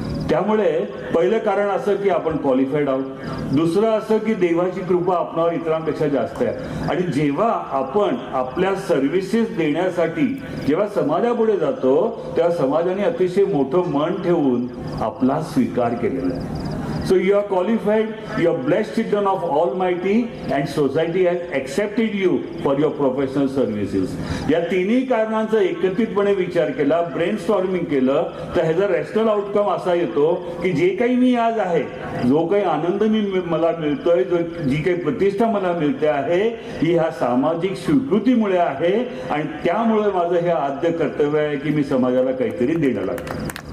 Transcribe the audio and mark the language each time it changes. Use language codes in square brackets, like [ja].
[mr] त्यामुळे पहिलं कारण असं की आपण क्वालिफाईड आहोत. दुसरं असं की देवाची कृपा आपणावर इतरांपेक्षा जास्त आहे. आणि जेव्हा आपण आपल्या सर्व्हिसेस देण्यासाठी जेव्हा समाजापुढे जातो तेव्हा समाजाने अतिशय मोठं मन ठेवून आपला स्वीकार केलेला आहे. [en] So you are qualified, you are blessed children of Almighty, and society has accepted you for your professional services. [mr] या तिन्ही कारणांचा एकत्रितपणे विचार केला, ब्रेन स्टॉर्मिंग केलं, तर ह्याचा [en] rational outcome [mr] असा येतो की जे काही मी आज आहे, जो काही आनंद मला मिळतोय, जी काही प्रतिष्ठा मला मिळते आहे, ही ह्या सामाजिक स्वीकृतीमुळे आहे. आणि त्यामुळे माझं हे आद्य कर्तव्य आहे की मी समाजाला काहीतरी देणं लागतं.